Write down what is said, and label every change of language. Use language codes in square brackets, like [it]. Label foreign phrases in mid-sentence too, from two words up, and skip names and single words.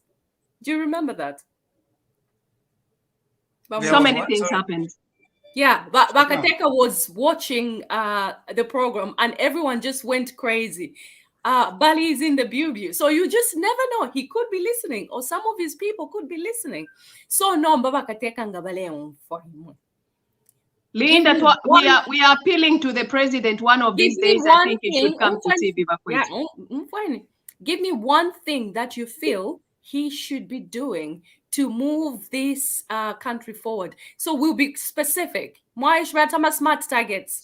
[en] Do you remember that? So many things happened. Yeah, but Bakateka was watching the program and everyone just went crazy. Bali is in the building. So you just never know. He could be listening or some of his people could be listening. So no, [bem] Bakateka ngabale [en] for him. Linda, we are appealing to the president one of these days. I think he should come to TV. Yeah, fine. Give me one thing that you feel he should be doing to move this country forward. So we'll be specific. Smart targets.